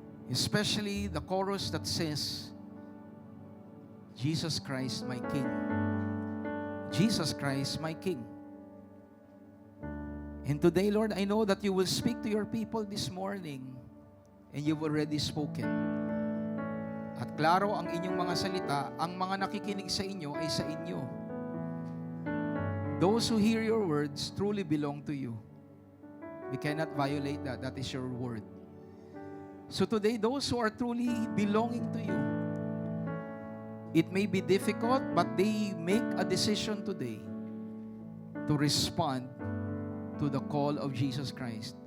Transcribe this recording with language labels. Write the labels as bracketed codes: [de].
[en] Especially the chorus that says, Jesus Christ, my King. Jesus Christ, my King. And today, Lord, I know that you will speak to your people this morning and you've already spoken. [tl] At klaro ang inyong mga salita, ang mga nakikinig sa inyo ay sa inyo. [en] Those who hear your words truly belong to you. We cannot violate that. That is your word. So today, those who are truly belonging to you, it may be difficult, but they make a decision today to respond to the call of Jesus Christ.